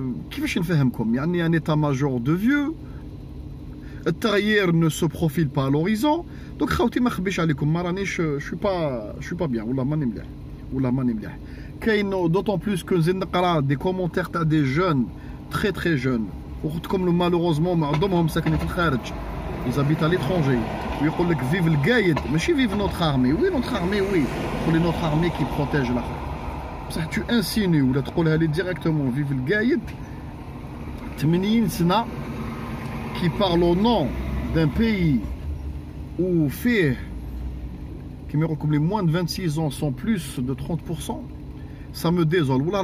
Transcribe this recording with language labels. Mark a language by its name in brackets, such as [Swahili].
[Arabic] كيفاش نفهمكم [French] un état-major de vieux [Arabic] التغيير [French] ne se profile pas à l'horizon. [Arabic] Donc خاوتي ما نخبيش عليكم ما رانيش [French] je suis pas bien [Arabic] ولا ماني مليح ولا ماني مليح. كاين [French] d'autant plus que [Arabic] نزيد نقرا [French] des commentaires [Arabic] تاع [French] des jeunes très jeunes [Arabic] وقتكم [French] malheureusement [Arabic] معظمهم ساكنين في الخارج. [French] Ils habitent à l'étranger. [Arabic] ويقول لك [French] vive القايد [Arabic] ماشي [French] vive notre armée. Oui notre armée oui. [Arabic] يقول [French] notre armée qui protège la. [Arabic] بصح [French] tu insinues [Arabic] ولا تقولها لي [French] directement vive القايد 80 سنة qui parle au nom d'un pays où fait les moins de 26 ans sont plus de 30%, ça me désole.